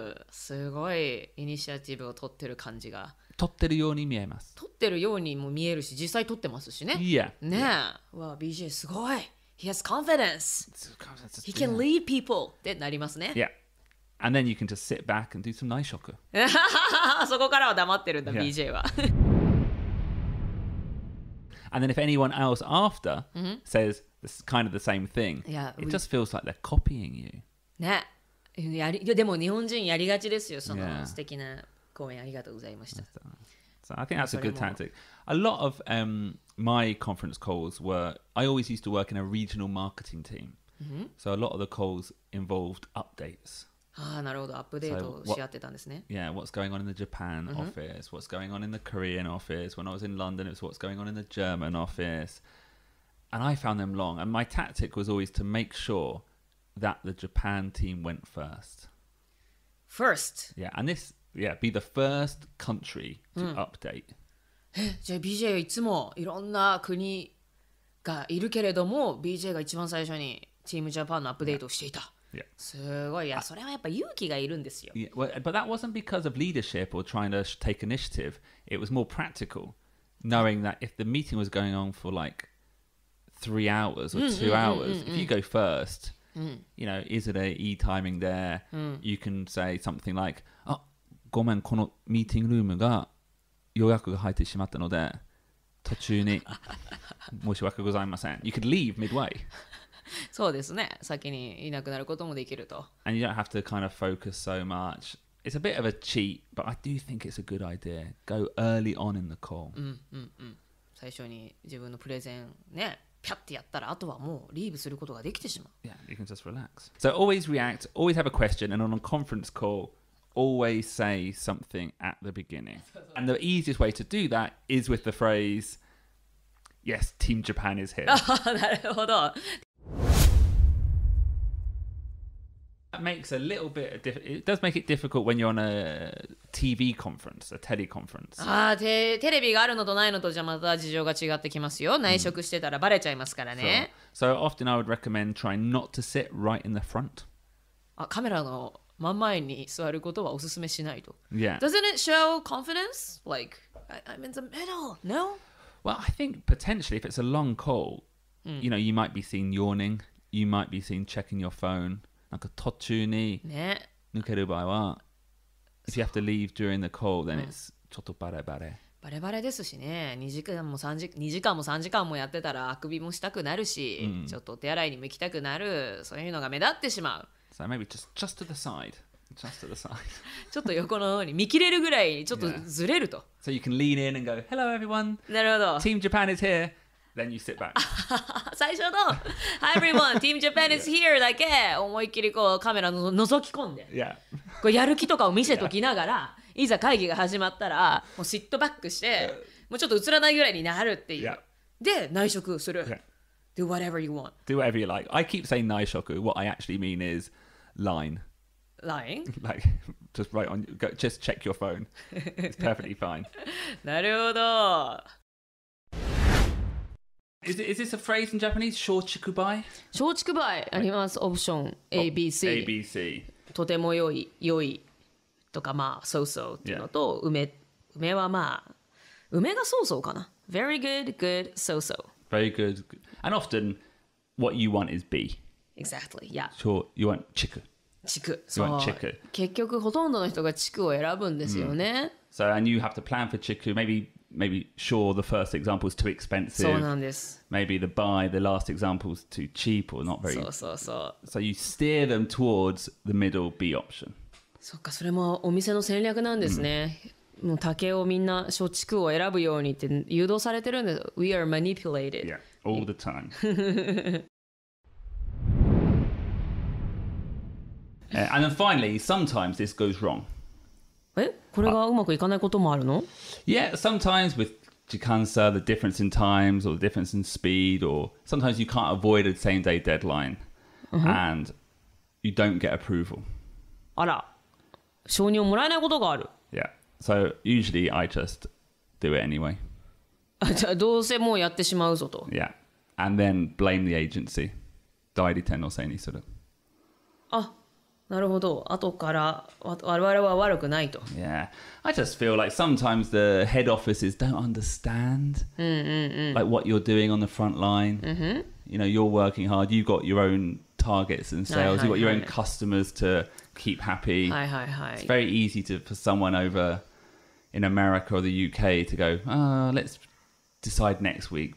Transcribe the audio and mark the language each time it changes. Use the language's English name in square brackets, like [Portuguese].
[Japanese] すごいイニシアチブを取ってる感じが。取ってるように見えます。取ってるようにも見えるし、実際取ってますしね。 [English] Yeah. [Japanese] ねえ。わあ、BJ すごい。 [English] He has confidence. He can lead people [Japanese] ってなりますね。 [English] Yeah. And then you can just sit back and do some 内職。 [Japanese] そこからは黙ってるんだ、 [English] Yeah. [Japanese] BJ は。 [English] And then if anyone else after says this kind of the same thing, it just feels like they're copying you. [Japanese] ね。でも日本人やりがちですよ。その素敵な講演ありがとうございました。 [English] So I think that's a good tactic. A lot of my conference calls were, I always used to work in a regional marketing team. So a lot of the calls involved updates. [Japanese] なるほど、アップデートし合ってたんですね。 [English] Yeah, what's going on in the Japan office, what's going on in the Korean office. When I was in London, it was what's going on in the German office. And I found them long. And my tactic was always to make sure that the Japan team went first. First? Yeah, and this, be the first country to update. [Japanese] じゃあ BJ いつもいろんな国がいるけれども BJ が一番最初にチームジャパンのアップデートをしていた。 [English] Yeah. [Japanese] すごい。いや、それはやっぱ勇気がいるんですよ。 [English] Yeah, well, but that wasn't because of leadership or trying to take initiative. It was more practical, knowing that if the meeting was going on for like 3 hours or 2 hours, if you go first, you know, is it a e-timing there? You can say something like, [Japanese] ごめん、このミーティングルームが予約が入ってしまったので、途中に申し訳ございません。 [English] You could leave midway. [Japanese] そうですね。先にいなくなることもできると。 [English] And you don't have to kind of focus so much. It's a bit of a cheat, but I do think it's a good idea. Go early on in the call. [Japanese] 最初に自分のプレゼンね、ピャッてやったら、あとはもうリーブすることができてしまう。 [English] Yeah, you can just relax. So always react, always have a question, and on a conference call, always say something at the beginning. And the easiest way to do that is with the phrase, yes, Team Japan is here. [Japanese] なるほど。 [English] That makes a little bit of it does make it difficult when you're on a TV conference, a teleconference. [Japanese] テレビがあるのとないのとじゃまた事情が違ってきますよ。内職してたらバレちゃいますからね。 [English] So often I would recommend trying not to sit right in the front. [Japanese] カメラの真ん前に座ることはおすすめしないと。 [English] Yeah. Doesn't it show confidence? Like, I'm in the middle. No? Well, I think potentially if it's a long call, you know, you might be seen yawning, you might be seen checking your phone. [Japanese] なんか途中に抜ける場合は、 [English] if you have to leave during the call, then it's [Japanese] ちょっとバレバレ。バレバレですしね。 2時間も3時間もやってたらあくびもしたくなるし、ちょっとお手洗いにも行きたくなる。そういうのが目立ってしまう。 [English] So maybe just to the side. Just to the side. [Japanese] ちょっと横の方に見切れるぐらいちょっとずれると。 [English] So you can lean in and go, hello everyone. [Japanese] なるほど。 [English] Team Japan is here. Then you sit back. [Japanese] 最初の [English] Hi everyone, Team Japan is here [Japanese] だけ思いっきりこうカメラの覗き込んで、こうやる気とかを見せときながら、いざ会議が始まったらもうシットバックして、もうちょっと映らないぐらいになるっていう。で内職する。 [English] Do whatever you want. Do whatever you like. I keep saying 内職. What I actually mean is line. Line? Like just right on. Just check your phone. It's perfectly fine. [Japanese] なるほど。 [English] Is this a phrase in Japanese? [Japanese] 松竹梅？松竹梅あります。オプション ABC。とても良いとかまあそうそうっていうのと、梅はまあ梅がそうそうかな。 [English] Very good, good, so so. Very good. And often what you want is B. Exactly. Yeah. Sure, you want 竹。 [Japanese] そう。結局ほとんどの人が竹を選ぶんですよね。 [English] So and you have to plan for 竹. Maybe sure the first example is too expensive. [Japanese] そうなんです。 [English] Maybe the last example is too cheap or not very. [Japanese] そう。 [English] So you steer them towards the middle B option. [Japanese] そっか、それもお店の戦略なんですね。もう竹をみんな松竹を選ぶようにって誘導されてるんです。 [English] We are manipulated. Yeah, all the time. And then finally, sometimes this goes wrong. [Japanese] これがうまくいかないこともあるの？ [English] Yeah, sometimes with jikansa, the difference in times or the difference in speed, or sometimes you can't avoid a same-day deadline, and you don't get approval. [Japanese] あら、承認をもらえないことがある。 [English] Yeah, so usually I just do it anyway. [Japanese] じゃあどうせもうやってしまうぞと。 [English] Yeah. And then blame the agency. [Japanese] 代理店のせいにする。あ、なるほど。後から我々は悪くないと。 [English] Yeah. I just feel like sometimes the head offices don't understand like what you're doing on the front line. You know, you're working hard. You've got your own targets and sales. You've got your own customers to keep happy. It's very easy for someone over in America or the UK to go, let's decide next week.